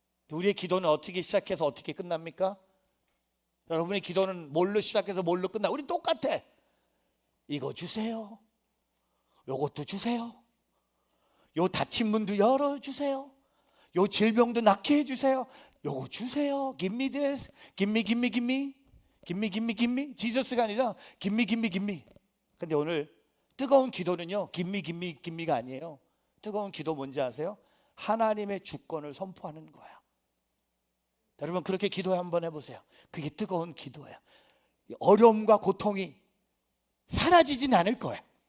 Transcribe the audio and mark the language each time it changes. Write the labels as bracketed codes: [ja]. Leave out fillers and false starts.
[ko] 우리의 기도는 어떻게 시작해서 어떻게 끝납니까? 여러분의 기도는 뭘로 시작해서 뭘로 끝나? 우리 똑같아. 이거 주세요. 요것도 주세요. 요 다친 문도 열어주세요. 요 질병도 낫게 해주세요. 요거 주세요. [en] Give me this. Give me, give me, give me. Give me, give me, give me. [ko] 지저스가 아니라 [en] give me, give me, give me. [ko] 근데 오늘 뜨거운 기도는요 [en] give me, give me, give me [ko] 가 아니에요. 뜨거운 기도 뭔지 아세요? 하나님의 주권을 선포하는 거예요. 여러분 그렇게 기도 한번 해보세요. 그게 뜨거운 기도예요. 어려움과 고통이 사라지진 않을 거예요.